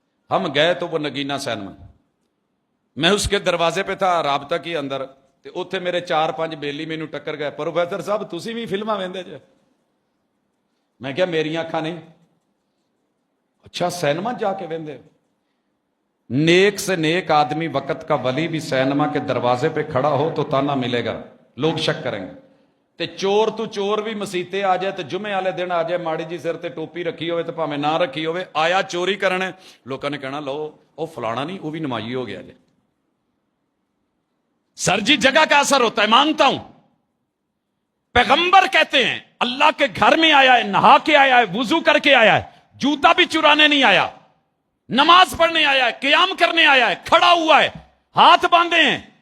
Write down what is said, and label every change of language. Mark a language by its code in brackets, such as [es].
[ur] ہم گئے تو وہ نگینا سینما, میں اس کے دروازے پہ تھا [pa] رابطہ کی اندر, تے اوتھے میرے 4-5 بیلی مینوں ٹکر گئے, پروفیسر صاحب تسی بھی فلماں ویندے جے؟ میں کہا میری اکھاں نہیں. اچھا سینما جا کے ویندے؟ [ur] نیک سے نیک آدمی وقت کا ولی بھی سینما کے دروازے پہ کھڑا ہو تو تانا ملے گا, لوگ شک کریں گے. [pa] تے چور تو چور بھی مسیتے آ جائے, تے جمعے والے دن آ جائے ماڑی جی سر تے ٹوپی رکھی ہوئے تے پاویں نہ رکھی ہوئے, آیا چوری کرنے, لوکاں نے کہنا لو او فلانا نہیں, [ur] وہ بھی نمائی ہو گیا جی. سر جی جگہ کا اثر ہوتا ہے, مانتا ہوں. پیغمبر کہتے ہیں اللہ کے گھر میں آیا ہے, نہا کے آیا ہے, وضو کر کے آیا ہے, جوتا بھی چرانے نہیں آیا, نماز پڑھنے آیا ہے, قیام کرنے آیا ہے, کھڑا ہوا ہے, ہاتھ باندھے ہیں.